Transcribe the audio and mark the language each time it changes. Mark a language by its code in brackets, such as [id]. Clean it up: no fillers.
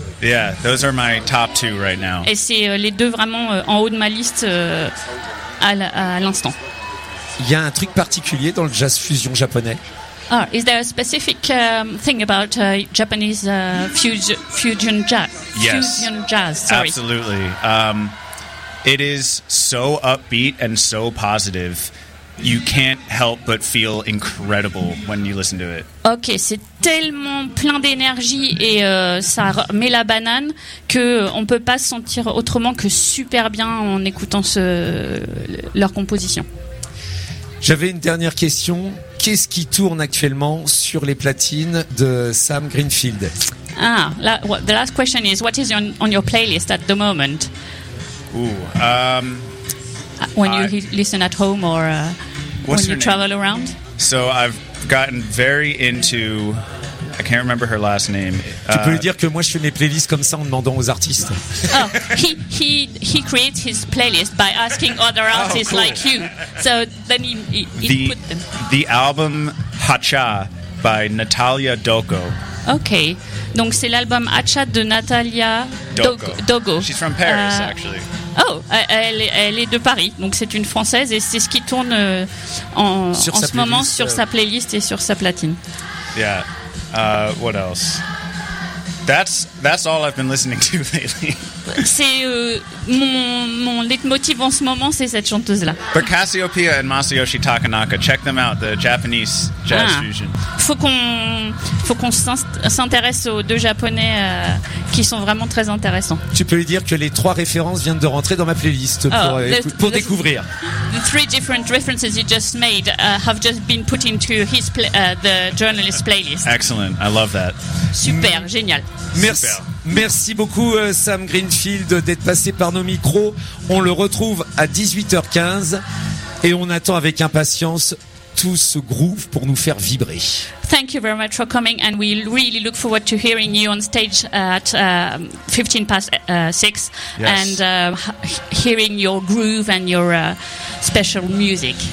[en] Yeah, those are my top two right now. [fr] Et c'est les deux vraiment en haut de ma liste à l'instant. Il y a un truc particulier dans le jazz fusion japonais. [en] Oh, is there a specific thing about Japanese fusion jazz? Yes. Fusion jazz, sorry. Absolutely. It is so upbeat and so positive. You can't help but feel incredible when you listen to it. [fr] Ok, c'est tellement plein d'énergie et ça met la banane qu'on ne peut pas se sentir autrement que super bien en écoutant leur composition. J'avais une dernière question. Qu'est-ce qui tourne actuellement sur les platines de Sam Greenfield? [en] The last question is, what is on your playlist at the moment? When you listen at home or when you travel around? So I've gotten very into... I can't remember her last name. [fr] Tu peux lui dire que moi je fais mes playlists comme ça en demandant aux artistes. [en] Oh, he creates his playlist by asking other artists cool. like you. So then he put them. The album Hacha by Natalia Doko. [fr] Okay. Donc c'est l'album Hacha de Natalia Doko. [en] She's from Paris actually. [fr] Oh, elle est de Paris, donc c'est une Française et c'est ce qui tourne en ce moment sur sa playlist et sur sa platine. [en] Yeah. What else? That's all I've been listening to lately. [fr] C'est mon leitmotiv en ce moment, c'est cette chanteuse-là. [en] But Cassiopeia and Masayoshi Takanaka, check them out, the Japanese jazz fusion. [fr] Faut qu'on s'intéresse aux deux japonais qui sont vraiment très intéressants. Tu peux lui dire que les trois références viennent de rentrer dans ma playlist pour découvrir. [en] The three different references you just made have just been put into his the journalist's playlist. Excellent, I love that. [fr] Super, génial. Merci. Super. Merci beaucoup Sam Greenfield d'être passé par nos micros. On le retrouve à 18h15 et on attend avec impatience tout ce groove pour nous faire vibrer. [en] Thank you very much for coming and we really look forward to hearing you on stage at 15 past 6 yes. and hearing your groove and your special music.